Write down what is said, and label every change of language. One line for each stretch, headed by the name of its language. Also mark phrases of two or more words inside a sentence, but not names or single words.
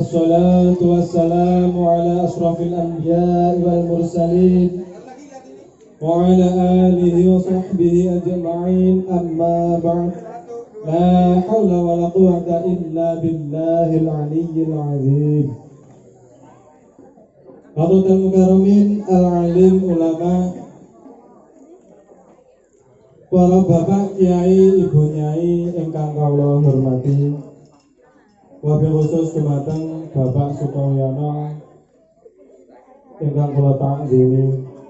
Arabic: والصلاة والسلام على أشرف الأنبياء والمرسلين وعلى آله وصحبه أجمعين أما بعد لا حول ولا قوة إلا بالله العلي العظيم. حضرة المكرمين العالم العلماء,
Javanese: para bapak kiai, ibu nyai ingkang kawula hormati,
Arabic: وبالخصوص
Javanese: dumateng Bapak Sukoyono ingkang kula takzimi,